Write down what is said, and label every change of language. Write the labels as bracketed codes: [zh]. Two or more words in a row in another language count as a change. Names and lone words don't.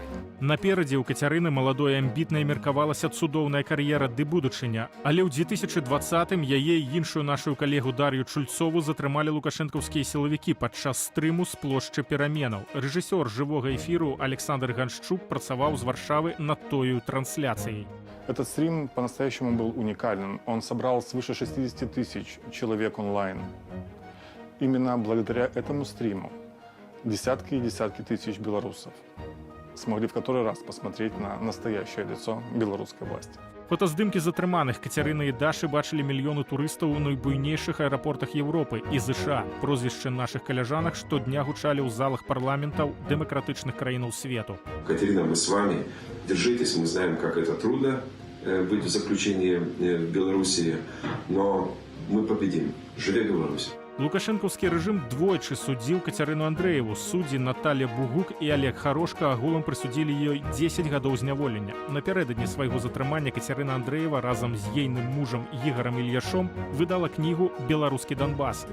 [be] Наперадзе ў Кацярыны маладой амбітнай меркавалася цудоўная кар'ера ды будучыня. Але ў 2020-м яе і іншую нашу калегу Дар'ю Чульцову затрымалі лукашэнкаўскія сілавікі падчас стрыму з плошчы Пераменаў. Рэжысёр жывога эфіру Александр Ганшчук працаваў з Варшавы над тою трансляцыяй. [ru] Этот стрим по-настоящему был уникальным. Он собрал свыше 60 тысяч человек онлайн. Именно благодаря этому стриму десятки и десятки тысяч белорусов смогли в который раз посмотреть на настоящее лицо белорусской власти. [be] Фотаздымкі затрыманых Кацярыны і Дашы бачылі мільёны турыстаў у найбуйнейшых аэрапортах Еўропы і ЗША. Прозвішчы нашых каляжанак штодня гучалі ў залах парламентаў дэмакратычных краінаў свету. [ru] Катерина, мы с вами. Держитесь, мы знаем, как это трудно быть в заключении в Белоруссии, но мы победим. [be] Живе Беларусь! Лукашэнкаўскі рэжым двойчы судзіў Кацярыну Андрэеву. Суддзі Наталья Бугук і Олег Харошка агулам прысудзілі ёй 10 гадоў зняволення. Напярэдадні свайго затрымання Кацярына Андрэева разам з ейным мужам Ігарам Ільяшом выдала кнігу «Беларускі Донбас».